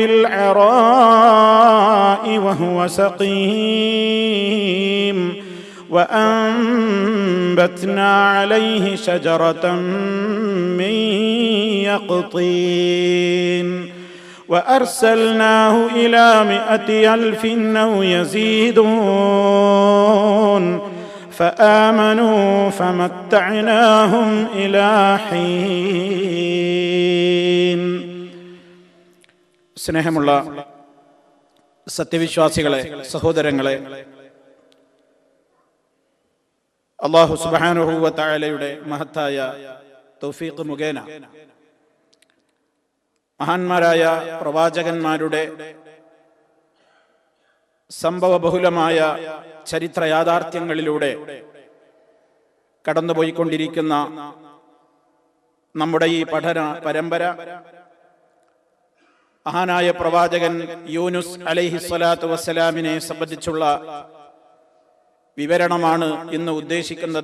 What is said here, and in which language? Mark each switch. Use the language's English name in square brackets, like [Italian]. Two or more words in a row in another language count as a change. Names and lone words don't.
[Arabic] بالعراء وهو سقيم وأنبتنا عليه شجرة من يقطين وأرسلناه إلى 100,000 أو يزيدون فآمنوا فمتعناهم إلى حين. [Malayalam] സ്നേഹമുള്ള സത്യവിശ്വാസികളെ, സഹോദരങ്ങളെ, അല്ലാഹു [Arabic] سبحانه وتعالى [Malayalam] മഹത്തായ തൗഫീഖ് മുഖേന മഹാന്മാരായ പ്രവാചകന്മാരുടെ സംഭവബഹുലമായ ചരിത്ര യാഥാർത്ഥ്യങ്ങളിലൂടെ കടന്നുപോയിക്കൊണ്ടിരിക്കുന്ന നമ്മുടെ ഈ പഠന പരമ്പര മഹാനായ പ്രവാചകൻ യൂനുസ് [Arabic] عليه الصلاة والسلام [Malayalam] സംബന്ധിച്ചുള്ള വിവരണമാണ് ഇന്ന് ഉദ്ദേശിക്കുന്നത്.